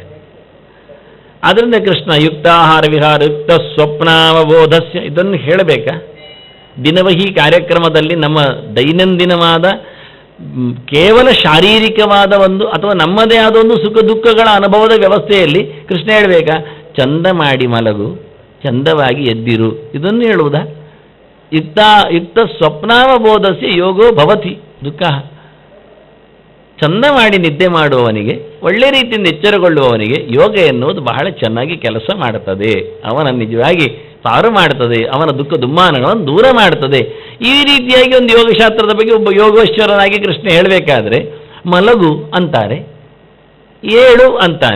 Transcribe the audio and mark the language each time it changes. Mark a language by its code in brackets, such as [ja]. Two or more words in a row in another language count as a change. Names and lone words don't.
[kn] ಆದ್ದರಿಂದ ಕೃಷ್ಣ [sa] ಯುಕ್ತಾಹಾರ ವಿಹಾರ ಯುಕ್ತ ಸ್ವಪ್ನಾವಬೋಧಸ್ಯ [kn] ಇದನ್ನು ಹೇಳಬೇಕಾ? ದಿನವಹಿ ಕಾರ್ಯಕ್ರಮದಲ್ಲಿ ನಮ್ಮ ದೈನಂದಿನವಾದ ಕೇವಲ ಶಾರೀರಿಕವಾದ ಒಂದು ಅಥವಾ ನಮ್ಮದೇ ಆದ ಒಂದು ಸುಖ ದುಃಖಗಳ ಅನುಭವದ ವ್ಯವಸ್ಥೆಯಲ್ಲಿ ಕೃಷ್ಣ ಹೇಳಬೇಕಾ? ಚಂದ ಮಾಡಿ ಮಲಗು, ಚಂದವಾಗಿ ಎದ್ದಿರು, ಇದನ್ನು ಹೇಳುವುದಾ? [sa] ಯುಕ್ತ ಸ್ವಪ್ನಾವಬೋಧಸ್ಯ ಯೋಗೋ ಭವತಿ ದುಃಖ. [kn] ಚಂದ ಮಾಡಿ ನಿದ್ದೆ ಮಾಡುವವನಿಗೆ, ಒಳ್ಳೆ ರೀತಿಯಿಂದ ಎಚ್ಚರಗೊಳ್ಳುವವನಿಗೆ ಯೋಗ ಎನ್ನುವುದು ಬಹಳ ಚೆನ್ನಾಗಿ ಕೆಲಸ ಮಾಡುತ್ತದೆ. ಅವನ ನಿಜವಾಗಿ ಪಾರು ಮಾಡುತ್ತದೆ, ಅವನ ದುಃಖ ದುಮ್ಮಾನಗಳನ್ನು ದೂರ ಮಾಡುತ್ತದೆ. ಈ ರೀತಿಯಾಗಿ ಒಂದು ಯೋಗಶಾಸ್ತ್ರದ ಬಗ್ಗೆ ಒಬ್ಬ ಯೋಗೇಶ್ವರನಾಗಿ ಕೃಷ್ಣ ಹೇಳಬೇಕಾದ್ರೆ ಮಲಗು ಅಂತಾರೆ, ಏಳು ಅಂತಾನೆ.